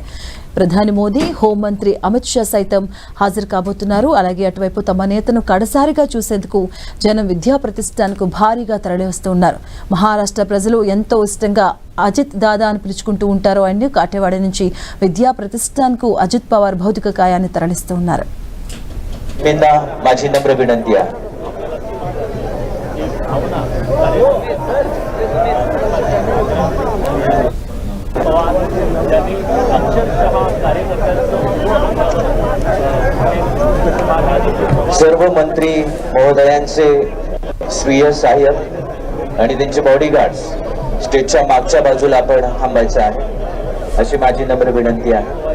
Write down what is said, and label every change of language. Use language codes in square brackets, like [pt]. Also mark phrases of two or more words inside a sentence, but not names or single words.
[te] ప్రధాని మోదీ, హోంమంత్రి అమిత్ షా సైతం హాజరు కాబోతున్నారు. అలాగే అటువైపు తమ నేతను కడసారిగా చూసేందుకు జనం విద్యా ప్రతిష్టాన్కు భారీగా తరలివస్తూ ఉన్నారు. మహారాష్ట్ర ప్రజలు ఎంతో ఇష్టంగా అజిత్ దాదా అని పిలుచుకుంటూ ఉంటారు. ఆయన కాటేవాడి నుంచి విద్యా ప్రతిష్టాన్కు అజిత్ పవార్ భౌతిక కాయాన్ని తరలిస్తూ ఉన్నారు. [mr] माझी नम्र विनंती आहे. सर्व मंत्री महोदयांचे स्वीय सहाय्यक आणि त्यांचे बॉडीगार्ड्स स्टेजच्या मागच्या बाजूला आपण थांबायचं आहे, अशी माझी नम्र विनंती आहे.